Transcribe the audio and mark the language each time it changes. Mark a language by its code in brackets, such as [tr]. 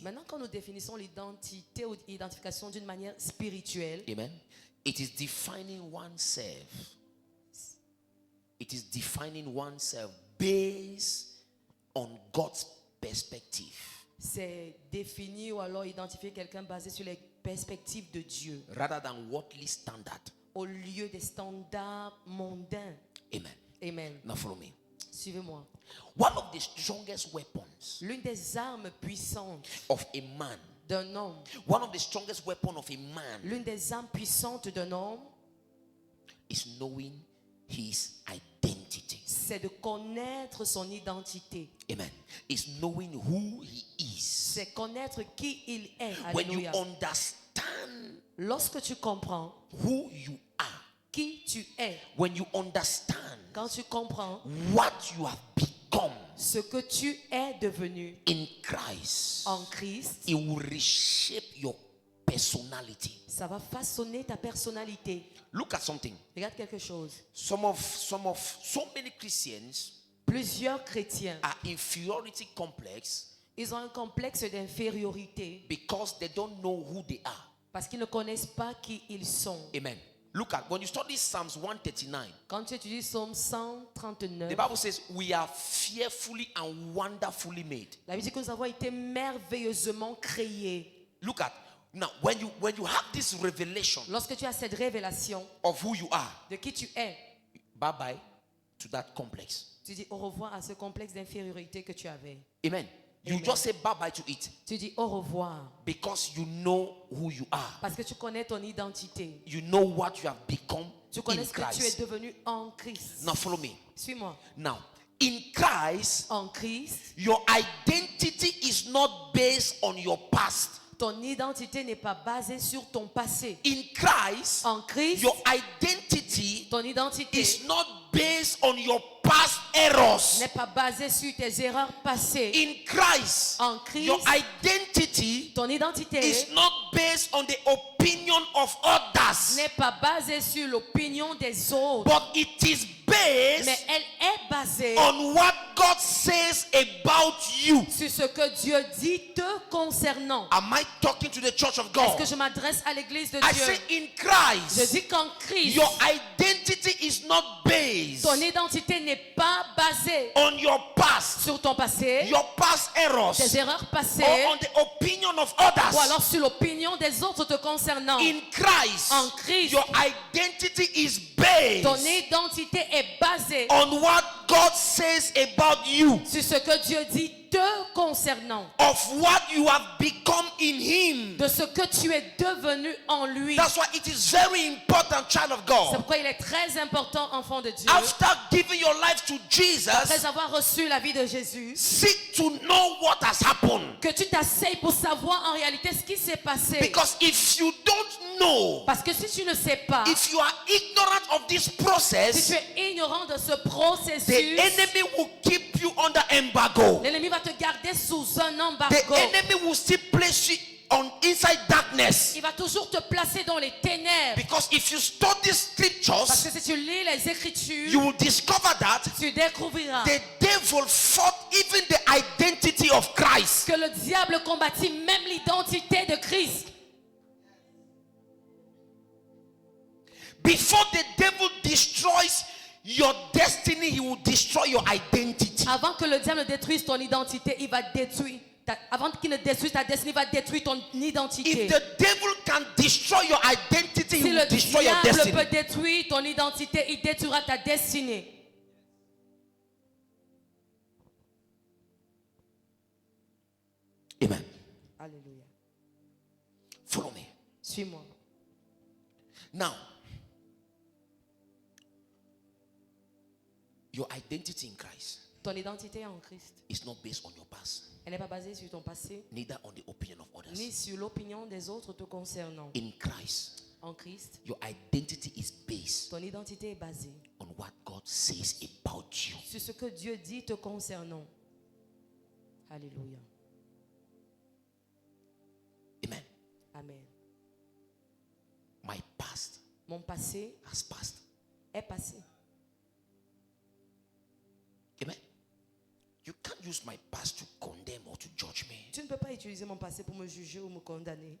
[fr] Maintenant, quand nous définissons l'identité ou l'identification d'une manière spirituelle. [en] Amen. It is defining oneself. It is defining oneself based on God's perspective. [fr] C'est définir ou alors identifier quelqu'un basé sur les perspectives de Dieu. [en] Rather than worldly standard. [fr] Au lieu des standards mondains. Amen. Amen. [en] Now follow me. [fr] Suivez-moi. [en] One of the strongest weapons. [fr] L'une des armes puissantes. [en] Of a man. [fr] D'un homme. [en] One of the strongest weapons of a man. [fr] L'une des armes puissantes d'un homme. [en] Is knowing his identity. [fr] C'est de connaître son identité. [en] Amen. Is knowing who he is. [fr] C'est connaître qui il est. [en] When you Alléluia. understand. [fr] Lorsque tu comprends [en] who you are, [fr] qui tu es, [en] when you understand [fr] quand tu comprends [en] what you have become, [fr] ce que tu es devenu [en] in Christ, [fr] en Christ, [en] it will reshape your personality. [fr] Ça va façonner ta personnalité. [en] Look at something. [fr] Regarde quelque chose. [en] So many Christians, [fr] plusieurs chrétiens, [en] are inferiority complex. [fr] Ils ont un complexe d'infériorité. [en] Because they don't know who they are. [fr] Parce qu'ils ne connaissent pas qui ils sont. Amen. [en] Look at when you study Psalms 139. [fr] Quand tu étudies Psaume 139. [en] The Bible says we are fearfully and wonderfully made. [fr] La Bible dit que nous avons été merveilleusement créés. [en] Look at now when you have this revelation. [fr] Lorsque tu as cette révélation [en] of who you are. [fr] De qui tu es. [en] Bye bye to that complex. [fr] Tu dis au revoir à ce complexe d'infériorité que tu avais. [en] Amen. You Amen. just say bye bye to it. [fr] Tu dis au revoir. [en] Because you know who you are. [fr] Parce que tu connais ton identité. [en] You know what you have become. [fr] Tu connais [en] in [fr] ce que [en] Christ. [fr] tu es devenu en Christ. [en] Now follow me. [fr] Suis-moi. [en] Now, in Christ, [fr] en Christ, [en] your identity is not based on your past. [fr] Ton identité n'est pas basée sur ton passé. [en] In Christ, [fr] en Christ, [en] your identity [fr] ton identité [en] is not based on your past errors. [fr] N'est pas basée sur tes erreurs passées. [en] In Christ, [fr] en Christ, [en] your identity [fr] ton identité [en] is not based on the opinion of others. [fr] N'est pas basée sur l'opinion des autres. [en] But it is based [fr] mais elle est basée [en] on what God says about you. [fr] Sur ce que Dieu dit te concernant. [en] Am I talking to the church of God? [fr] Est-ce que je m'adresse à l'église de [en] I [fr] Dieu? [en] say in Christ. [fr] Je dis qu'en Christ, [en] your identity is not based. [fr] Ton identité n'est pas basée [en] on your past. [fr] Sur ton passé. [en] Your past errors. [fr] Tes erreurs passées. [en] Or on the opinion of others. [fr] Ou alors sur l'opinion des autres te concernant. [en] In Christ. [fr] En Christ. [en] Your identity is based. [fr] Ton identité est basée [en] on what God says about you. [fr] Sur ce que Dieu dit te concernant. [en] Of what you have become in him. [fr] De ce que tu es devenu en lui. [en] That's why it is very important, child of God. [fr] C'est pourquoi il est très important, enfant de Dieu. [en] After giving your life to Jesus, [fr] après avoir reçu la vie de Jésus, [en] seek to know what has happened. [fr] Que tu t'asseyes pour savoir en réalité ce qui s'est passé. [en] Because if you don't know, [fr] parce que si tu ne sais pas, [en] if you are ignorant of this process, [fr] si tu es ignorant de ce processus, [en] the enemy will keep you under embargo. [fr] L'ennemi va te garder sous un embargo. [en] The enemy will still place you on inside darkness. [fr] Il va toujours te placer dans les ténèbres. [en] Because if you study scriptures, [fr] parce que si tu lis les Écritures, [en] you will discover that [fr] tu découvriras [en] the devil fought even the identity of Christ. [fr] Que le diable combattit même l'identité de Christ. [en] Before the devil destroys your destiny, he will destroy your identity. [fr] Avant que le diable détruise ton identité, il va détruire. Avant qu'il ne détruise ta destinée, il va détruire ton identité. [en] If the devil can destroy your identity, [fr] si [en] he will destroy your destiny. [fr] Si le diable peut détruire ton identité, il détruira ta destinée. Amen. Alléluia. [en] Follow me. [fr] Suis-moi. [en] Now, your identity in Christ. [fr] Ton identité en Christ. [en] Is not based on your past. [fr] Elle n'est pas basée sur ton passé. [en] Neither on the opinion of others. [fr] Ni sur l'opinion des autres te concernant. [en] In Christ. [fr] En Christ. [en] Your identity is based. [fr] Ton identité est basée. [en] On what God says about you. [fr] Sur ce que Dieu dit te concernant. Alléluia. Amen. Amen. [en] My past. [fr] Mon passé. [en] Has passed. [fr] Est passé. Amen. [en] You can't use my past to condemn or to judge me. [fr] Tu ne peux pas utiliser mon passé pour me juger ou me condamner.